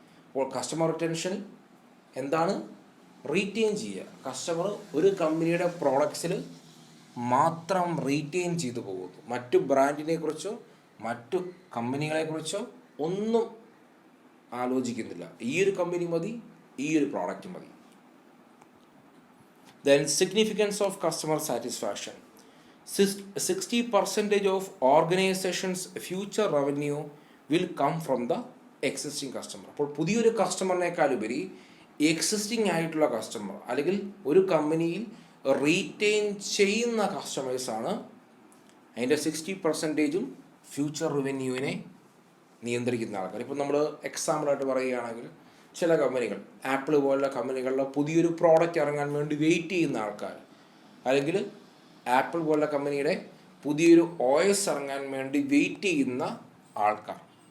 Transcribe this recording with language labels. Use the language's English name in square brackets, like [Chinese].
[Malayalam] അപ്പോൾ customer retention എന്താണ്? Retain ചെയ്യുക. കസ്റ്റമർ ഒരു കമ്പനിയുടെ പ്രോഡക്ട്സിൽ മാത്രം റീറ്റെയിൻ ചെയ്തു പോകുന്നു, മറ്റു ബ്രാൻഡിനെ കുറിച്ചോ മറ്റു കമ്പനികളെക്കുറിച്ചോ ഒന്നും ആലോചിക്കുന്നില്ല. ഈ ഒരു കമ്പനി മതി, ഈ ഒരു പ്രോഡക്റ്റ് മതി. [English] Then significance of customer satisfaction. 60% of organizations' future revenue will come from the existing customer. [Malayalam] അപ്പോൾ പുതിയൊരു കസ്റ്റമറിനേക്കാൾ ഉപരി എക്സിസ്റ്റിംഗ് ആയിട്ടുള്ള കസ്റ്റമർ അല്ലെങ്കിൽ ഒരു കമ്പനിയിൽ റീറ്റെയിൻ ചെയ്യുന്ന കസ്റ്റമേഴ്സാണ് അതിൻ്റെ 60% ഫ്യൂച്ചർ റവന്യൂവിനെ നിയന്ത്രിക്കുന്ന ആൾക്കാർ. ഇപ്പോൾ നമ്മൾ എക്സാമ്പിളായിട്ട് പറയുകയാണെങ്കിൽ ചില കമ്പനികൾ, ആപ്പിൾ പോലുള്ള കമ്പനികളിലെ പുതിയൊരു പ്രോഡക്റ്റ് ഇറങ്ങാൻ വേണ്ടി വെയിറ്റ് ചെയ്യുന്ന ആൾക്കാർ, അല്ലെങ്കിൽ ആപ്പിൾ പോലുള്ള കമ്പനിയുടെ പുതിയൊരു OS ഇറങ്ങാൻ വേണ്ടി വെയിറ്റ് ചെയ്യുന്ന ആൾക്കാർ.